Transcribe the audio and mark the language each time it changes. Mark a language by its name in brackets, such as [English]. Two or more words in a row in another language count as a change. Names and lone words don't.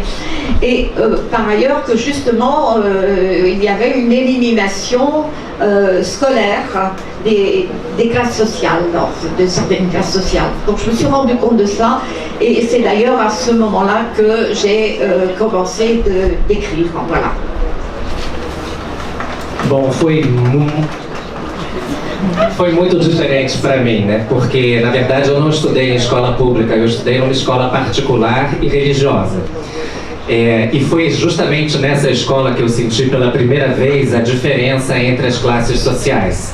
[French] Et par ailleurs que justement il y avait une élimination scolaire des classes sociales, de certaines classes sociales. Donc je me suis rendu compte de ça, et c'est d'ailleurs à ce moment-là que j'ai commencé d'écrire. Voilà. [Portuguese] Bom, Foi muito diferente para mim, né? Porque, na verdade, eu não estudei em escola pública, eu estudei numa escola particular e religiosa. E foi justamente nessa escola que eu senti pela primeira vez a diferença entre as classes sociais.